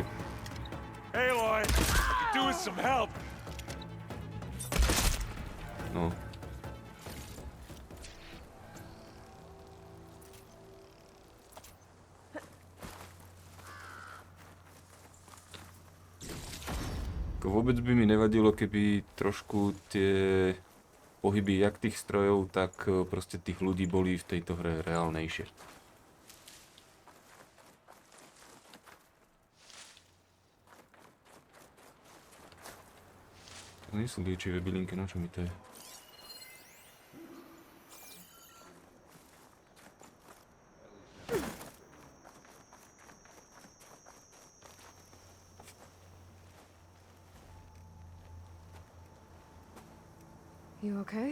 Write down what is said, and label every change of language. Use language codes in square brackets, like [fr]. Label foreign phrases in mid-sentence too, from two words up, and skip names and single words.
[en] Aloy, do us some help. No. [sk] Vôbec by mi nevadilo, keby trošku tie pohyby jak tých strojov, tak proste tých ľudí boli v tejto hre reálnejšie. To nie sú liečivé bylinky, no čo mi to je? [en] You okay?